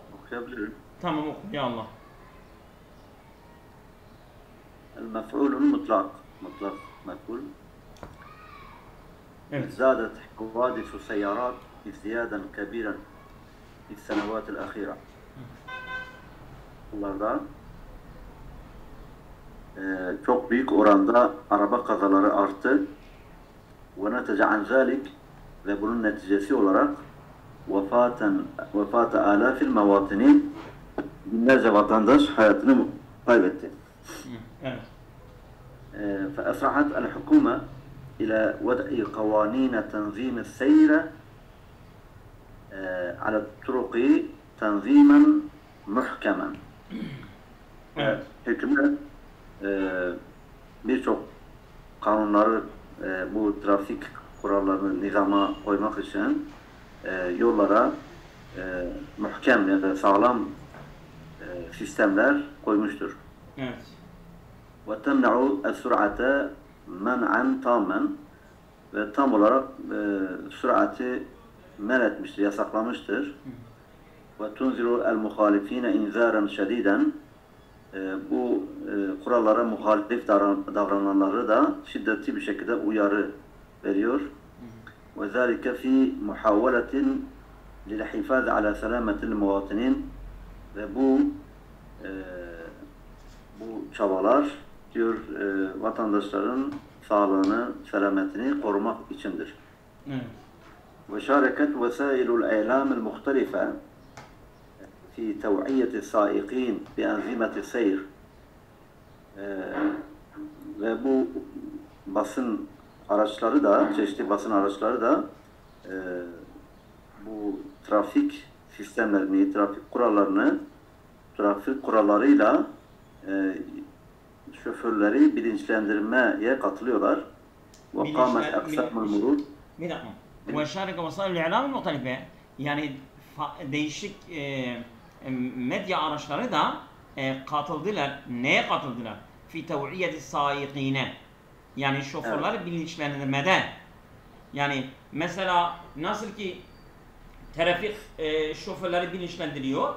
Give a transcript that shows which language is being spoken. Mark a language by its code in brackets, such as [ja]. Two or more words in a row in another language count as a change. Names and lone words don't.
[tr] okuyabilirim. Tamam oku ya Allah. [ar] المفعول مطلق مفعول. [tr] Evet. [ar] زادت حوادث السيارات ازديادا كبيرا في السنوات الأخيرة. [tr] Bunlardan çok büyük oranda araba kazaları arttı. [ar] وَنَتَجَ عَنْ ذَلِكَ [tr] ve bunun neticesi olarak [ar] وفاة آلاف المواطنين [tr] binlerce vatandaş hayatını kaybetti. Evet. [ar] فأسرعت الحكومة إلى وضع قوانين تنظيم السير على الطرق تنظيما محكما. [tr] Evet. Hükümet birçok kanunları bu trafik kurallarını nizama koymak için yollara muhkem ya da sağlam sistemler koymuştur. Evet. [ar] وَتَمْنَعُ السُّرْعَةَ مَنْعًا تَامًا [tr] ve tam olarak sürati men etmiştir, yasaklamıştır. [ar] وَتُنْزِرُ الْمُخَالِف۪ينَ اِنْزَارًا شَد۪يدًا [tr] bu kurallara muhalif davrananları da şiddetli bir şekilde uyarı veriyor. [ar] وَذَٰلِكَ ف۪ي مُحَاوَلَةٍ لِلْحِفَاظِ عَلَى سَلَامَةِ الْمُوَاطِنِينَ [tr] ve bu çabalar diyor vatandaşların sağlığını, selametini korumak içindir. [ar] وشاركت وسائل الإعلام المختلفة في توعية السائقين بأنظمة السير [tr] ve bu basın araçları da, çeşitli basın araçları da bu trafik sistemlerini, trafik kurallarıyla şoförleri bilinçlendirmeye katılıyorlar. [ar] وقامت أقسام المرور. [tr] Bir dakika. [ar] وشارك وسائل الإعلام المختلفة [tr] yani değişik medya araçları da katıldılar. Neye katıldılar? [ar] في توعية السائقين. [tr] Yani şoförleri bilinçlendirmede. Yani mesela nasıl ki trafik şoförleri bilinçlendiriyor.